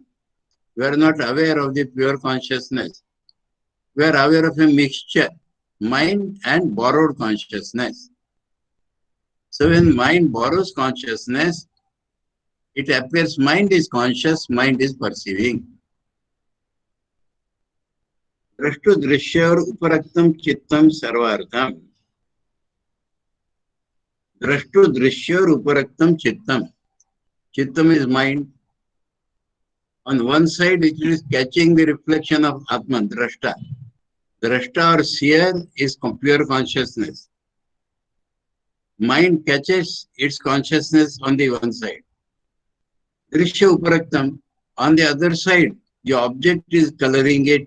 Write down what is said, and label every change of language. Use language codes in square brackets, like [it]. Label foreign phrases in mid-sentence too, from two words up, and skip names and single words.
[en] We are not aware of the pure consciousness. We are aware of a mixture, mind and borrowed consciousness. So when mind borrows consciousness, it appears mind is conscious, mind is perceiving. [sa] Drashtu drishyar uparaktam chittam sarvartham. Drashtu drishyar uparaktam chittam. [en] Chittam is mind. On one side, it is catching the reflection of Atman, drashta. Drashta or seer is pure consciousness. Mind catches its consciousness on the one side. [sa] Drishya uparaktam, [en] on the other side, the object is coloring it.